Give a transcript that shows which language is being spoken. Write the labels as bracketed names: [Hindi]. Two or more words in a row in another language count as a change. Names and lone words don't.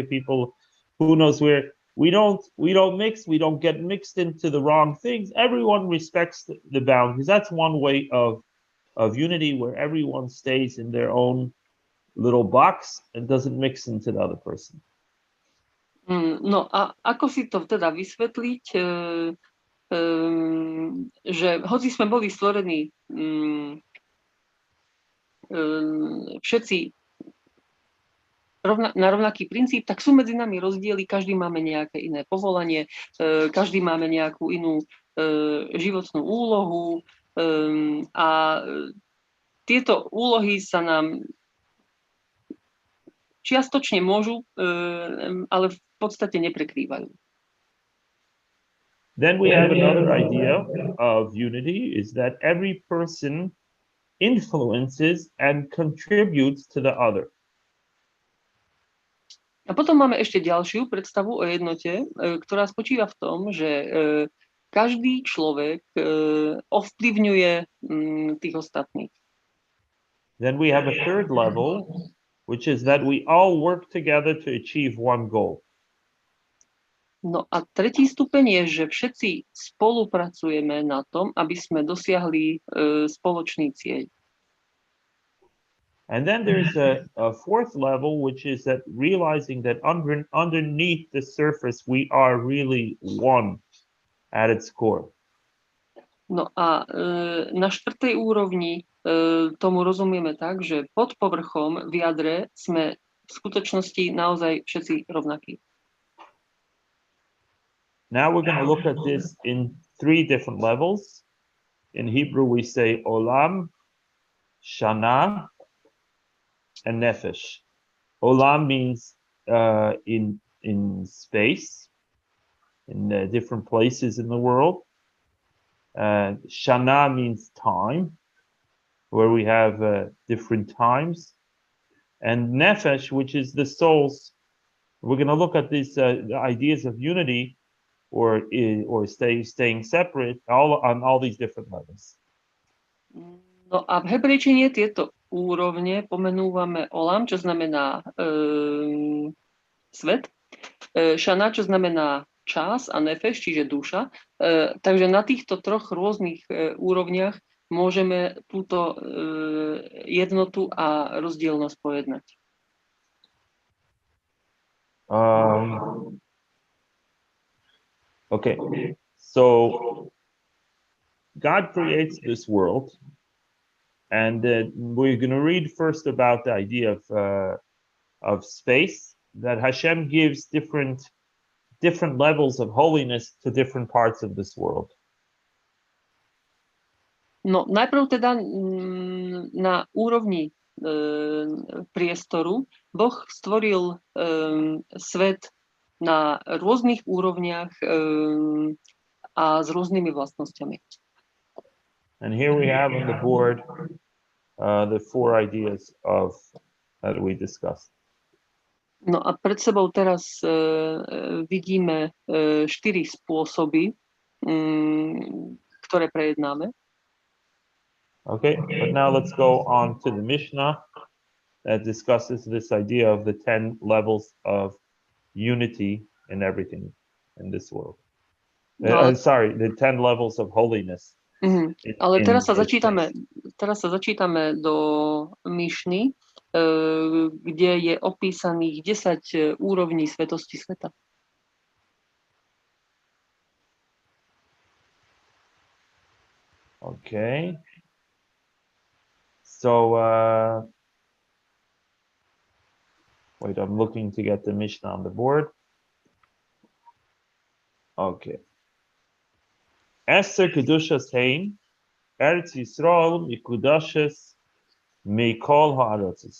[English] People, who knows where. We don't mix. We don't get mixed into the wrong things. Everyone respects the boundaries. That's one way of unity, where everyone stays in their own little box and doesn't mix into the other person. [Slovak] No a ako si to teda vysvetliť, že hoci sme boli stvorení všetci na rovnaký princíp, tak sú medzi nami rozdiely, každý máme nejaké iné povolanie, každý máme nejakú inú životnú úlohu a tieto úlohy sa nám čiastočne môžu, ale v podstate neprekrývajú. [English] Then we have another idea of unity is that every person influences and contributes to the other. [Slovak] A potom máme ešte ďalšiu predstavu o jednote, ktorá spočíva v tom, že každý človek ovplyvňuje tých ostatných. [English] Then we have a third level, which is that we all work together to achieve one goal. [Slovak] No a tretí stupeň je, že všetci spolupracujeme na tom, aby sme dosiahli spoločný cieľ. [English] And then there's a fourth level, which is that realizing that underneath the surface, we are really one at its core. [Slovak] No a na štvrtej úrovni tomu rozumieme tak, že pod povrchom v jadre sme v skutočnosti naozaj všetci rovnakí. [English] Now we're going to look at this in three different levels. In Hebrew, we say olam, shana, and nefesh. Olam means in space, in different places in the world. Shana means time, where we have different times. And nefesh, which is the souls. We're going to look at these ideas of unity or staying separate on all these different levels. [Slovak] No a v hebrejčine tieto úrovne pomenúvame olam, čo znamená svet, šana, čo znamená čas a nefeš, čiže duša. Takže na týchto troch rôznych úrovniach môžeme túto jednotu a rozdielnosť pojednať. [English] Okay, so God creates this world, and we're going to read first about the idea of space, that Hashem gives different levels of holiness to different parts of this world. [Slovak] No, najprv teda na úrovni priestoru Boh stvoril svet na rôznych úrovniach a s rôznymi vlastnosťami. [English] And here we have on the board the four ideas that we discussed. [Slovak] No a pred sebou teraz vidíme 4 spôsoby, ktoré prejednáme. [English] Okay, but now let's go on to the Mishnah that discusses this idea of the 10 levels of unity in everything in this world. Sorry, the 10 levels of holiness. [Slovak] Ale teraz sa začítame do Mišny, kde je opísaných 10 úrovní svetosti sveta. [English] Okay. So, wait, I'm looking to get the Mishnah on the board. [Hebrew] Okay. עשר קדושות הן, ארץ ישראל מקודשת מכל הארצות.